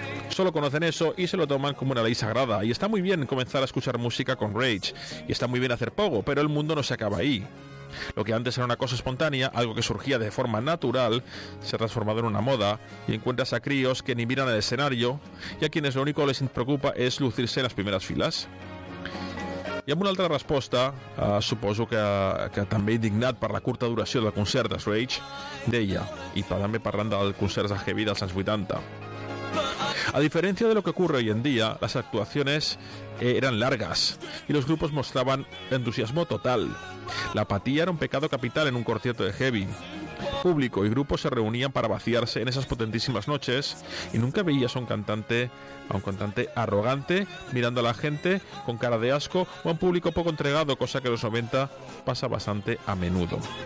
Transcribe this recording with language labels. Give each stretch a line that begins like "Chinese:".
Spanish: Solo conocen eso y se lo toman como una ley sagrada. Y está muy bien comenzar a escuchar música con Rage, y está muy bien hacer pogo, pero el mundo no se acaba ahí. Lo que antes era una cosa espontánea, algo que surgía de forma natural, se ha transformado en una moda, y encuentras a críos que ni miran el escenario y a quienes lo único les preocupa es lucirse en las primeras filas.
Catalan: I amb una altra resposta, suposo que també indignat per la curta duració del concert de Rage, deia, i també parlant del concert de Heavy dels anys 80.
Spanish: A diferencia de lo que ocurre hoy en día, las actuaciones eran largas y los grupos mostraban entusiasmo total. La apatía era un pecado capital en un concierto de heavy. Público y grupo se reunían para vaciarse en esas potentísimas noches y nunca veías a un cantante arrogante mirando a la gente con cara de asco o a un público poco entregado, cosa que en los 90 pasa bastante a menudo.